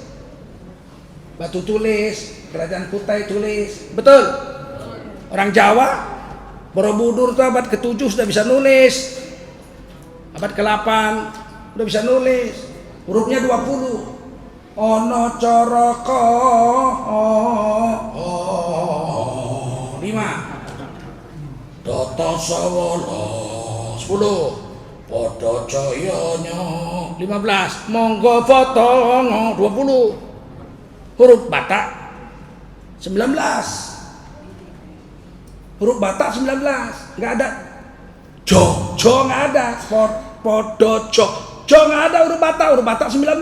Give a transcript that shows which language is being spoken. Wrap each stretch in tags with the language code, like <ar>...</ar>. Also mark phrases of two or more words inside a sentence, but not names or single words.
<id>Batu tulis, kerajaan Kutai tulis, betul? Orang Jawa, Borobudur itu abad ke-7 sudah bisa nulis. Abad ke-8 sudah bisa nulis. Hurufnya 20.</id> <jv>Ono coroko</jv> <id>5.</id> <jv>Toto sawolo 10. Podo coyonyo 15. Monggo foto</jv> <id>20. Huruf Batak 19. Huruf Batak 19, nggak ada. Jo nggak ada. Podo jo nggak ada huruf Batak 19.</id>